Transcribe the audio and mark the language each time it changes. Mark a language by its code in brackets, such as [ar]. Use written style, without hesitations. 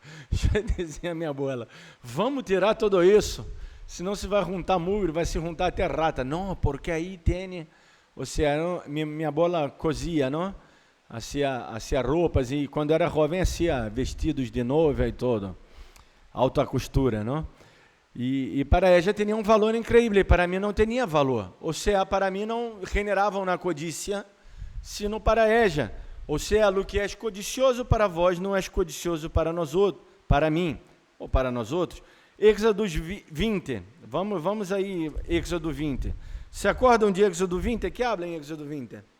[pt] Já dizia minha abuela, vamos tirar tudo isso, senão se vai juntar mugre, vai se juntar até rata. Não, porque aí tem, ou seja, minha abuela cozia, não? Hacía roupas, e quando era jovem hacía vestidos de noiva e todo, alta costura, não? [es] E para ella tenía un valor increíble, para mí no tenía valor. O sea, para mí [pt] não generavam na [es] codícia, sino para ella. [pt] Ou seja, o que é codicioso para vós não é codicioso para nós outros, para mim ou para nós outros. Êxodo 20, vamos aí, Êxodo 20. Se acordam de Êxodo 20? [es] Que habla [pt] em Êxodo 20?